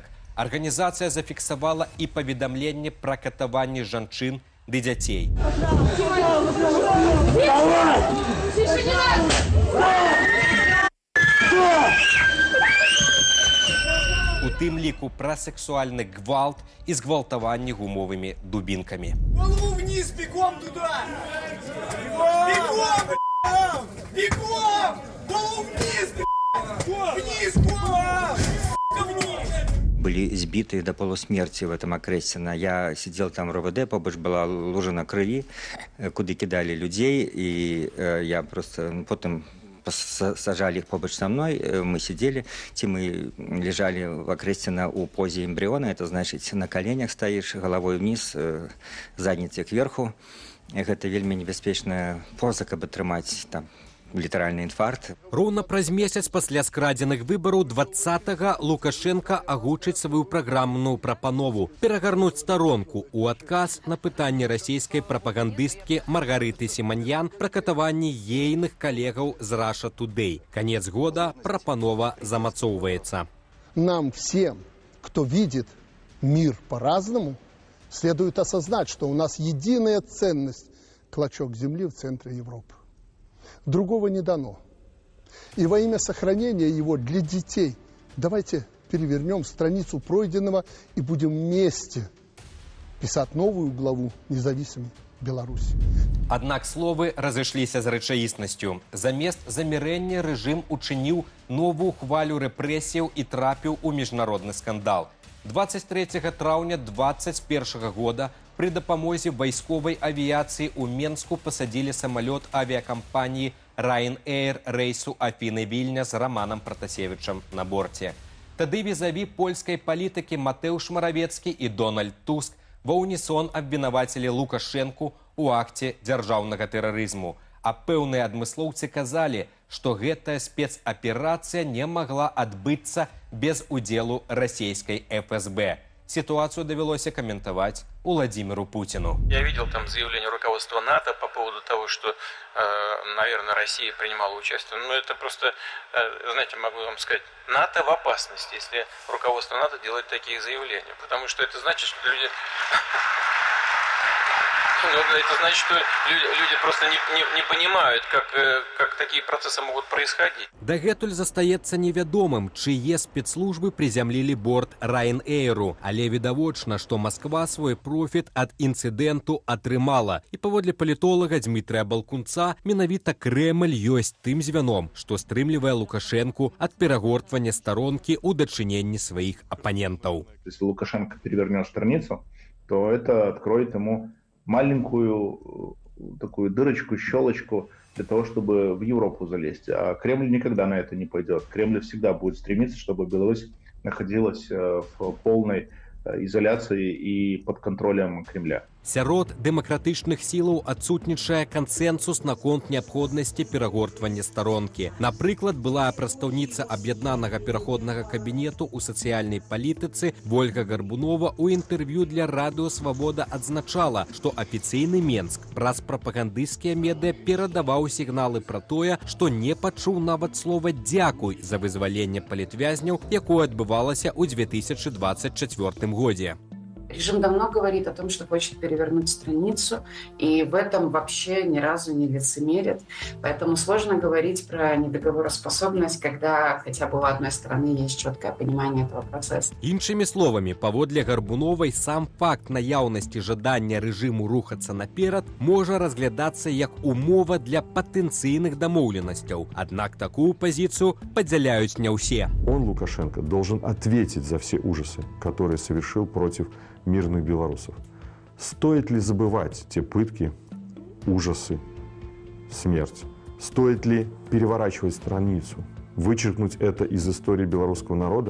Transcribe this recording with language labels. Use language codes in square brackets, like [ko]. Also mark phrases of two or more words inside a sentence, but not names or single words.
[be] Арганізацыя зафіксавала і паведамленне пра катаванні жанчын ды дзяцей. У тым ліку пра сексуальны гвалт і згвалтаванні гумовымі дубінкамі. [ru] Голову вниз, бегом туда! Бегом! Бегом! Голову вниз! Вниз! Были сбиты до полусмерти в этом Окрестино. Я сидел там в РОВД, побач была лужа на крови, куда кидали людей, и я просто потом сажали их побач со мной, мы сидели, мы лежали в Окрестино у позе эмбриона, это значит на коленях стоишь, головой вниз, задницей кверху. [be] Это вельмі небяспечная поза, каб атрымаць там літаральны інфаркт. Роўна праз месяц пасля скрадзеных выбараў 20-га Лукашенко агучыць сваю праграмную прапанову перагарнуць старонку ў адказ на пытанне расійскай прапагандысткі Маргарыты Сіманьян пра катаванні ейных калегаў з Russia Today. Канец года прапанова замацоўваецца. [ru] Нам всем, кто видит мир по-разному, следует осознать, что у нас единая ценность – клочок земли в центре Европы. Другого не дано. И во имя сохранения его для детей давайте перевернем страницу пройденного и будем вместе писать новую главу независимой Беларуси. [be] Аднак словы разышліся з рэчаіснасцю. Замест замірэння рэжым учыніў новую хвалю рэпрэсіяў і трапіў у міжнародны скандал. 23 траўня 2021 года при дапамозе вайсковай авіяцыі ў Менску пасадзілі самалёт авіакампаніі Ryanair рэйсу Афіны-Вільня з Раманам Пратасевічам на борце. Тады візаві польскай палітыкі Матэўш Маравецкі і Дональд Туск ва ўнісон абвінавацілі Лукашэнку ў акце дзяржаўнага тэрарызму. А пэўныя адмыслоўцы казалі, што гэтая спецаперацыя не магла адбыцца без удзелу расійскай ФСБ. [ru] Ситуацию довелось комментовать Владимиру Путину. Я видел там заявление руководства НАТО по поводу того, что, наверное, Россия принимала участие. Но это просто, знаете, могу вам сказать, НАТО в опасности, если руководство НАТО делает такие заявления. Потому что это значит, что люди... Это значит, что люди просто не понимают, как такие процессы могут происходить. [be] Дагэтуль застаецца невядомым, чые спецслужбы призямлілі борт Ryanairу, але відавочна, што Масква свой профіт ад інцыдэнту атрымала. І паводле палітолага Дмітрыя Балкунца, менавіта Крэмль ёсць тым звяном, што стрымлівае Лукашэнку ад перагортвання старонкі ў дачыненні сваіх апанентаў. [ru] Если Лукашенко перевернет страницу, то это откроет ему маленькую такую дырочку, щелочку для того, чтобы в Европу залезть. А Кремль никогда на это не пойдет. Кремль всегда будет стремиться, чтобы Беларусь находилась в полной изоляции и под контролем Кремля. [be] Сярод дэмакратычных сілаў адсутнічае кансэнсус наконт неабходнасці перагортвання старонкі. Напрыклад, былая прадстаўніца аб'яднанага пераходнага кабінету ў сацыяльнай палітыцы Вольга Гарбунова ў інтэрв'ю для Радыё Свабода адзначала, што афіцыйны Менск праз прапагандысцкія медыа перадаваў сігналы пра тое, што не пачуў нават слова «дзякуй» за вызваленне палітвязняў, якое адбывалася ў 2024 годзе. [ru] Режим давно говорит о том, что хочет перевернуть страницу, и в этом вообще ни разу не лицемерит. Поэтому сложно говорить про недоговороспособность, когда хотя бы у одной стороны есть четкое понимание этого процесса. [be] Іншымі словамі, паводле Гарбуновай, сам факт наяўнасці жадання рэжыму рухацца наперад можа разглядацца як умова для патэнцыйных дамоўленасцяў. Аднак такую пазіцыю падзяляюць не ўсе. [ru] Он, Лукашенко, должен ответить за все ужасы, которые совершил против мирных белорусов. Стоит ли забывать те пытки, ужасы, смерть? Стоит ли переворачивать страницу, вычеркнуть это из истории белорусского народа?